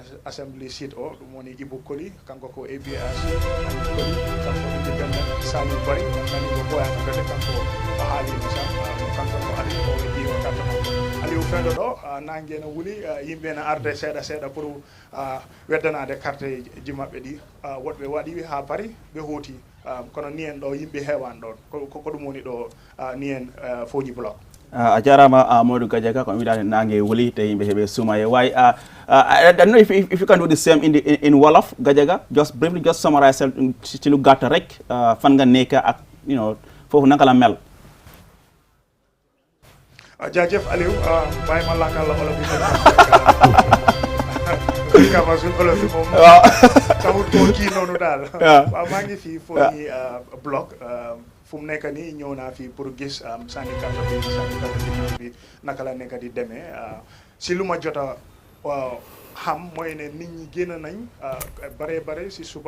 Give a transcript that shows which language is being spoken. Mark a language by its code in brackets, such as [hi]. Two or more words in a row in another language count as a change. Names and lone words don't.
[en] Assembly seat [ff] o ɗum woni Ibou Koli kanko ko APRC Koli kanko independent Saliou Barry nani ko boyano bete kanko o haalino sa kanko ko ari o weddima carte makko Aliou fendo ɗo nangue no wuuli yimɓe ne arde seeɗa pour weddanade carte ji maɓɓe ɗi woɗɓe waɗi ha paari ɓe hooti kono ni en ɗo yimɓe hewan ɗon ko ɗum woni ɗo ni en Fonyi block a jarama Modou Gajaga ko wiɗade nangue wuli te yimɓe heɓe sumaye [en] why I don't know if you can do the same in Wolof Gajaga, just briefly just summarize [wo] ci lu gàtt rek fan nga nekk ak foofu naka la mel. jaajëf Aliou bàyyi ma laakal la olof yi kama suñ olof yi moom taxut koo kii noonu daal waaw maa ngi fii Fonyi block fu mu nekk nii ñëw naa fii pour gis sànni carte bi naka la nekk di demee si lu ma jota xam mooy ne nit ñi génn nañ bare si suba